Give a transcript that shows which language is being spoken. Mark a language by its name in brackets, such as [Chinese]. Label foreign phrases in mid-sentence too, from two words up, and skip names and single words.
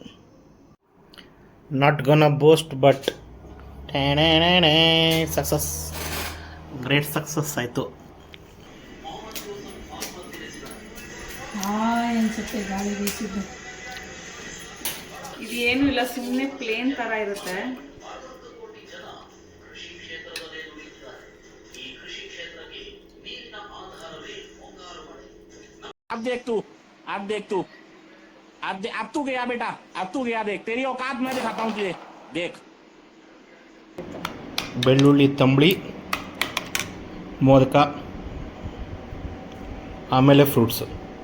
[English] not gonna boast but success, great success ಆಯಿತು. [Kannada] ಅನ್ಸುತ್ತೆ ಗಾಳಿ ಬೀಸಿದ್ದು. ಇದು ಏನೂ ಇಲ್ಲ, ಸುಮ್ಮನೆ ಪ್ಲೇನ್ ಥರ ಇರುತ್ತೆ. [Hindi] अब देख तू अब तू गया बेटा, अब तू गया. देख तेरी औकात मैं दिखाता हूँ तुझे. देख [Kannada] ಬೆಳ್ಳುಳ್ಳಿ ತಂಬಳಿ, ಮೋದಕ, ಆಮೇಲೆ ಫ್ರೂಟ್ಸು.